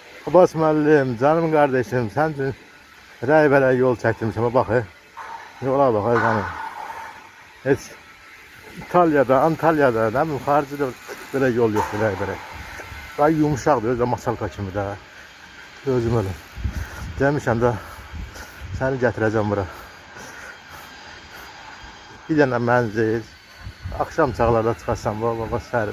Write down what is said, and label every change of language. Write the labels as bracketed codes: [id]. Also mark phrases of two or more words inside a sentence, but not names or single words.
[az] Abbas müəllim, [tr] canım kardeşim, [az] sen rəhbərə yol çəkdirmişəm. [tr] Bak, yola bak, canım. Heç İtalya'da, Antalya'da, ne bileyim, [az] xaricdə belə yol yoxdur rəhbərə. Daha yumuşaqdır, özü də masalka kimi də. Özüm ölüm. Demişəm də, səni gətirəcəm bura. Bir dənə mənzil. [tr] Akşam çağlarda [az] çıxarsan, baba sərin.